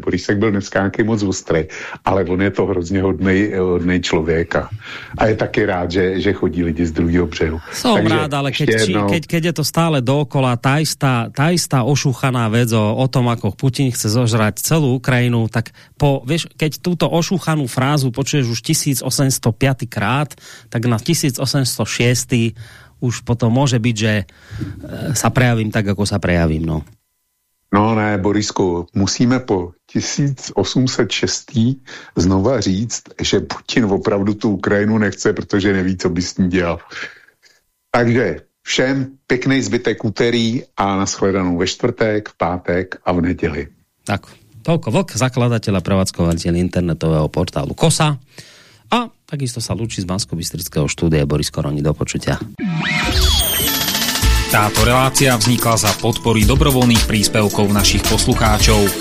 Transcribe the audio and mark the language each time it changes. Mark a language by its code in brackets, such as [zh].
[cs] Borisek byl dneska nějaký moc ostrý, ale on je to hrozně hodnej člověk. A je taky rád, že chodí lidi z druhého břehu. [sk] Jsem rád, ale keď je to stále dookola, tá istá ošúchaná vec o tom, ako Putin chce zožrať celú Ukrajinu, tak keď túto ošúchanú frázu počuješ už 1805 krát, tak na 1806 už potom môže byť, že sa prejavím tak, ako sa prejavím. No. [cs] No ne, Borisku, musíme po 1806. znova říct, že Putin opravdu tu Ukrajinu nechce, protože neví, co by s ní dělal. Takže všem pěkný zbytek úterý a nashledanou ve čtvrtek, v pátek a v neděli. [sk] Tak, toľko Vlk, zakladateľ a prevádzkovateľ internetového portálu Kosa. A takisto sa lúči z Banskobystrického štúdia Boris Koroni. Do počutia. Táto relácia vznikla za podpory dobrovoľných príspevkov našich poslucháčov.